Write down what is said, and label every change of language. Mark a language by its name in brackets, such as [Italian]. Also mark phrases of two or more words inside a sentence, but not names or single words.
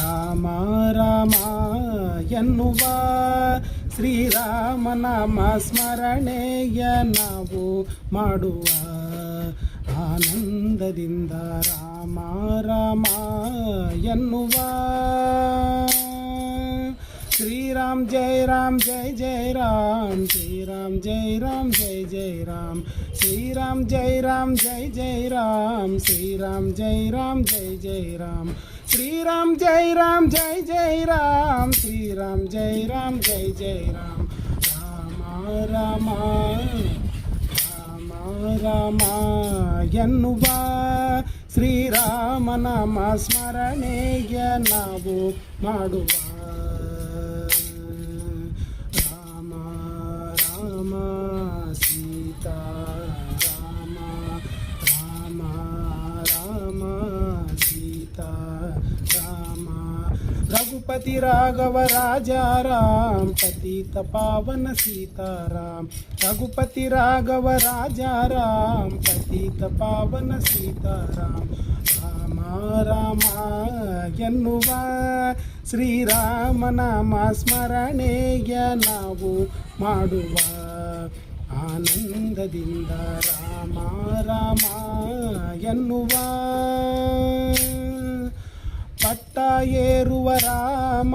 [Kannada] ರಾಮ ರಾಮ ಎನ್ನುವ ಶ್ರೀರಾಮನಾಮ ಸ್ಮರಣೆಯ ನಾವು ಮಾಡುವ ಆನಂದದಿಂದ ರಾಮ ರಾಮ ಎನ್ನುವ श्रीराम [Hindi] जय राम श्री राम जय राम जय जय राम श्री राम जय राम जय जय राम श्री राम जय राम जय जय राम श्री राम जय राम जय जय राम श्री राम जय राम जय जय राम राम [Kannada] राम राम राम ಎನ್ನುವ ಶ್ರೀರಾಮನಾಮ ಸ್ಮರಣೆಯ ನಾವು ಮಾಡುವ ರಾಮ ರಾಮ ಸೀತಾ ರಾಮ ರಾಮ ರಾಮ ಸೀತಾ ರಾಮ [Hindi] रघुपति राघव राजा राम पतित पावन सीताराम रघुपति राघव राजा राम पतित पावन सीताराम राम राम [Kannada] ಎನ್ನುವ ಶ್ರೀರಾಮನಾಮ ಸ್ಮರಣೆಯ ನಾವು ಮಾಡುವ ಆನಂದದಿಂದ ರಾಮ ರಾಮ ಎನ್ನುವ ಪಟ್ಟ ಏರುವ ರಾಮ